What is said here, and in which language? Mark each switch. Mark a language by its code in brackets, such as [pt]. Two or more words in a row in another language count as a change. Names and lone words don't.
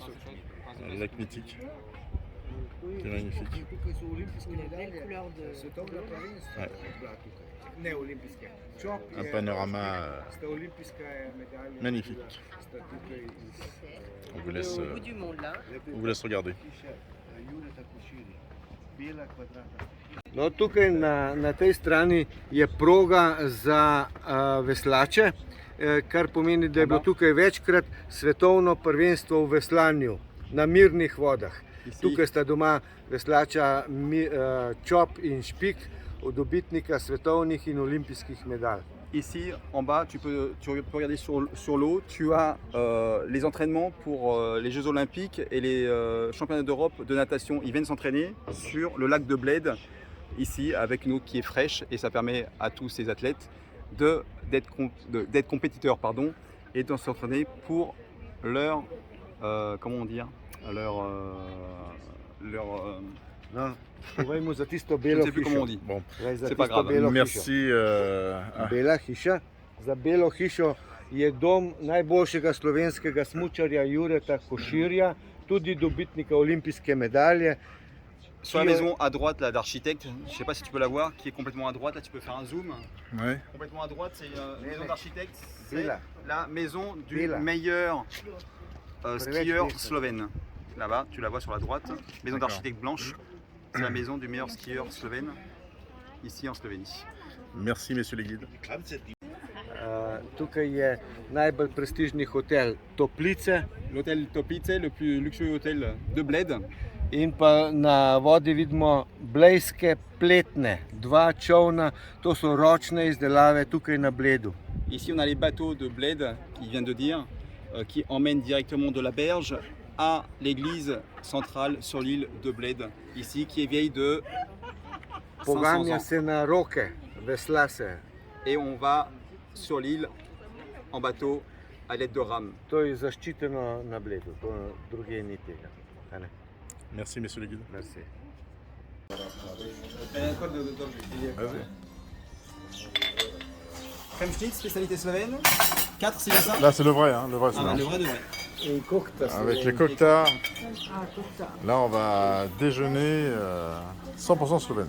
[fr] le lac mythique. C'est magnifique. Une belle couleur de. Ouais. Un panorama magnifique. On vous laisse, Au bout du monde là. on vous laisse regarder. [sl] No, tukaj na tej strani je proga za veslače, kar pomeni, da je bilo tukaj večkrat svetovno prvenstvo v veslanju na mirnih vodah. Tukaj sta doma veslača Čop in Špik, dobitnika svetovnih in olimpijskih medalj. [fr] Ici, en bas, tu peux regarder sur l'eau. Tu as les entraînements pour les Jeux Olympiques et les championnats d'Europe de natation. Ils viennent s'entraîner sur le lac de Bled, ici, avec une eau qui est fraîche. Et ça permet à tous ces athlètes d'être compétiteurs et de s'entraîner pour leur... comment dire leur [sl] No, povejmo za tisto [fr] je [sl] belo [fr] ne sais plus comment on [sl] hišo. [fr] dit. Bon, [sl] Glej, za [fr] C'est pas [sl] tisto [fr] grave. [sl] belo hišo. [fr] merci. [sl] Bela hiša. Za belo hišo je dom najboljšega slovenskega smučarja Jureta Koširja, tudi dobitnika olimpijske medalje. [fr] Sur la maison à droite là d'architecte, je ne sais pas si tu peux la voir, qui est complètement à droite, là tu peux faire un zoom. Ouais. Complètement à droite, c'est une maison d'architecte, c'est [sl] Bela. [fr] la maison du [sl] Bela. [fr] meilleur skieur [sl] Bela. [fr] slovène. Là-bas, tu la vois sur la droite, maison D'accord. d'architecte blanche, c'est la maison du meilleur skieur slovène, ici en Slovénie. Merci messieurs les guides. [sl] Tukaj je najbolj prestižni hotel Toplice [fr] L'hôtel Toplice, le plus luxueux hôtel de Bled. [sl] in pa na vodi vidimo blejske pletne, dva čovna, to so ročne izdelave tukaj na Bledu. [fr] Ici, on a les bateaux de Bled, qui vient de dire, qui emmènent directement de la berge à l'église centrale sur l'île de Bled, ici, qui est vieille de 500 [sl] Poganja [fr] ans. [sl] se na roke, vesla se. [fr] Et on va sur l'île en bateau à l'aide de rames. [sl] To je zaščiteno na Bledu, to druge ni tega. A ne? [fr] Merci, messieurs les guides. Merci. Kremschnitz, spécialité slovène. 4, c'est bien ça? Là, c'est le vrai, hein, le vrai. Ah, bah, le vrai de vrai. [sl] In kokta [fr] Avec les cocktails. Là, on va déjeuner 100% slovène.